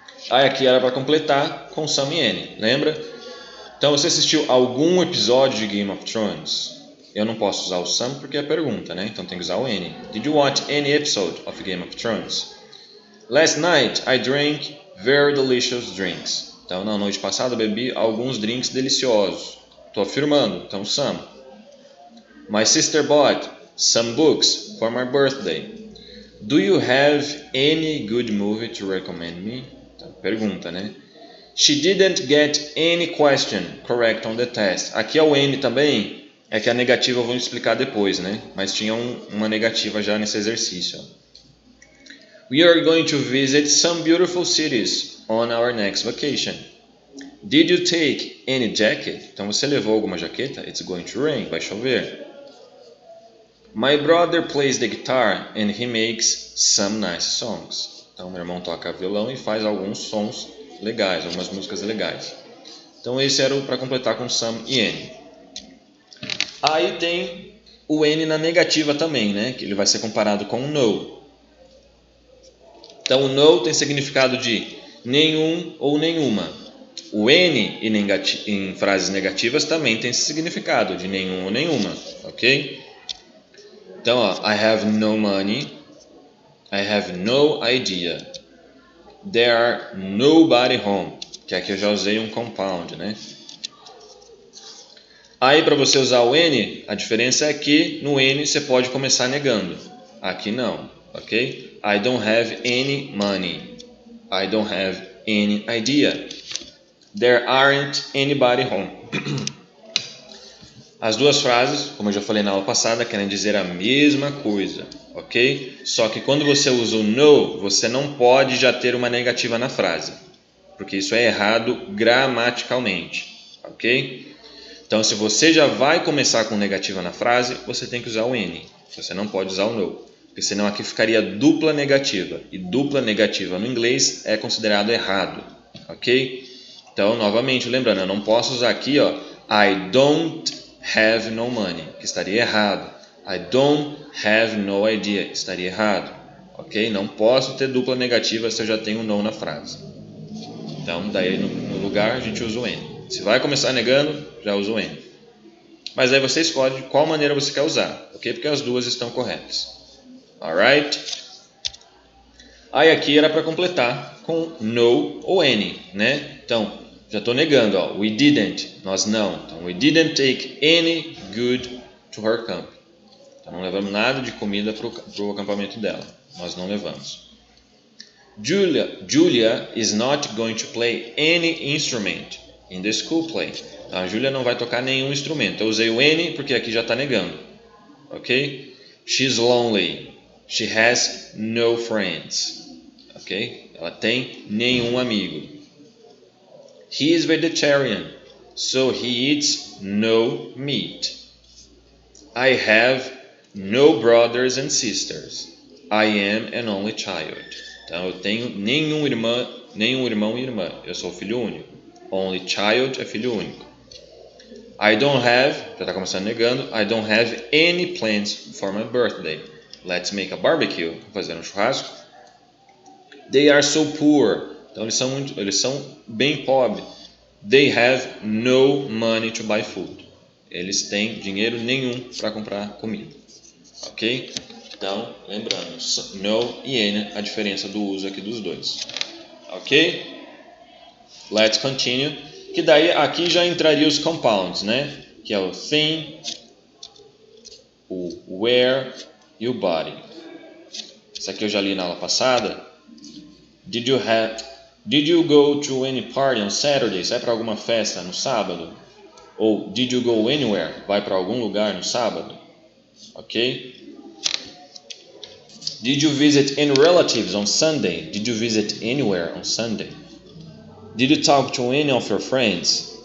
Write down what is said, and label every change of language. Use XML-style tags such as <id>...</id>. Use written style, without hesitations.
<pt>Aí aqui era para completar com some e any, lembra? Então, você assistiu algum episódio de Game of Thrones? Eu não posso usar o some porque é pergunta, né? Então tem que usar o any.</pt> <en>Did you watch any episode of Game of Thrones? Last night I drank very delicious drinks.</en> <pt>Então na noite passada eu bebi alguns drinks deliciosos. Estou afirmando, então some.</pt> <en>My sister bought some books for my birthday. Do you have any good movie to recommend me?</en> <pt>Então, pergunta, né?</pt> <en>She didn't get any question correct on the test.</en> <pt>Aqui é o any também. É que a negativa eu vou explicar depois, né? Mas tinha uma negativa já nesse exercício.</pt> <en>We are going to visit some beautiful cities on our next vacation. Did you take any jacket?</en> <pt>Então você levou alguma jaqueta?</pt> <en>It's going to rain,</en> <pt>vai chover.</pt> <en>My brother plays the guitar and he makes some nice songs.</en> <pt>Então meu irmão toca violão e faz alguns sons legais, algumas músicas legais. Então esse era para completar com some e any. Aí tem o any na negativa também, né? Que ele vai ser comparado com o no. Então o no tem significado de nenhum ou nenhuma. O any em frases negativas também tem esse significado de nenhum ou nenhuma, ok?</pt> <en>Então, ó, I have no money, I have no idea, there are nobody home,</en> <pt>que aqui eu já usei um compound, né? Aí para você usar o any, a diferença é que no any você pode começar negando, aqui não, ok?</pt> <en>I don't have any money, I don't have any idea, there aren't anybody home.</en> <pt>As duas frases, como eu já falei na aula passada, querem dizer a mesma coisa, ok? Só que quando você usa o no, você não pode já ter uma negativa na frase, porque isso é errado gramaticalmente, ok? Então, se você já vai começar com negativa na frase, você tem que usar o any, você não pode usar o no. porque senão aqui ficaria dupla negativa. E dupla negativa no inglês é considerado errado, ok? Então, novamente, lembrando, eu não posso usar aqui, ó,</pt> <en>I don't have no money,</en> <pt>que estaria errado.</pt> <en>I don't have no idea,</en> <pt>estaria errado, ok? Não posso ter dupla negativa se eu já tenho no na frase. Então, daí no lugar a gente usa o N. Se vai começar negando, já usa o N. Mas aí você escolhe de qual maneira você quer usar, ok? Porque as duas estão corretas. Alright? Aí aqui era para completar com no ou any, né? Então, já estou negando, ó.</pt> <en>We didn't,</en> <pt>nós não.</pt> <en>Então, we didn't take any good to her camp.</en> <pt>Então, não levamos nada de comida para o acampamento dela. Nós não levamos.</pt> <en>Julia is not going to play any instrument in the school play.</en> <pt>Então, a Julia não vai tocar nenhum instrumento. Eu usei o any porque aqui já está negando.</pt> <en>Ok? She's lonely. She has no friends. Ok?</en> <pt>Ela tem nenhum amigo.</pt> <en>He is vegetarian, so he eats no meat. I have no brothers and sisters. I am an only child.</en> <pt>Então eu tenho nenhum irmão e irmã. Eu sou filho único.</pt> <en>Only child</en> <pt>é filho único.</pt> <en>I don't have,</en> <pt>já está começando negando,</pt> <en>I don't have any plans for my birthday. Let's make a barbecue.</en> <pt>Vamos fazer um churrasco.</pt> <en>They are so poor.</en> <pt>Então eles são bem pobres.</pt> <en>They have no money to buy food.</en> <pt>Eles têm dinheiro nenhum para comprar comida. Ok? Então, lembrando, no e any, a diferença do uso aqui dos dois. Ok?</pt> <en>Let's continue.</en> <pt>Que daí aqui já entraria os compounds, né? Que é o thing, o where e o body. Isso aqui eu já li na aula passada.</pt> <en>Did you go to any party on Saturday?</en> <pt>Você vai para alguma festa no sábado? Ou</pt> <en>did you go anywhere?</en> <pt>Vai para algum lugar no sábado? Ok?</pt> <en>Did you visit any relatives on Sunday? Did you visit anywhere on Sunday? Did you talk to any of your friends?</en>